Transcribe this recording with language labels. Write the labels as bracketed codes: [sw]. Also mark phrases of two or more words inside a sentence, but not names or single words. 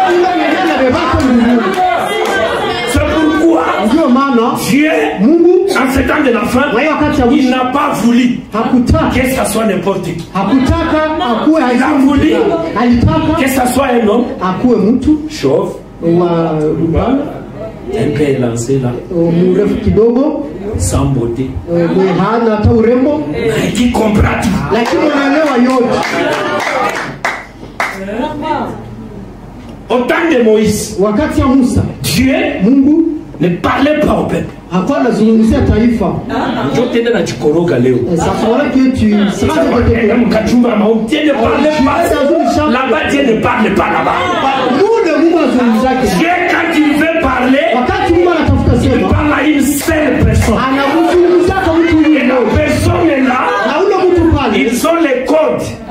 [fr] C'est pourquoi Dieu, en ce temps de la fin, il n'a pas voulu que ça soit n'importe qui. Il a voulu que ça soit un homme chauve, un peu élancé là, sans beauté, [sw] hana hata urembo, [fr] qui comprend tout. [sw] lakini anaelewa yote. [fr] Au temps de Moïse, [sw] Wakati ya Musa, [fr] Dieu [sw] Mungu [fr] ne parlait pas au peuple. [sw] hakuwa anazungumzia taifa. Njoo tena na chikoroga leo. [fr] Ça fera que tu seras de Dieu ne parlait pas. Là-bas, Dieu ne parle pas là-bas. Dieu, quand il veut parler, il parle à une seule personne. Et la personne est là. Ils ont les codes.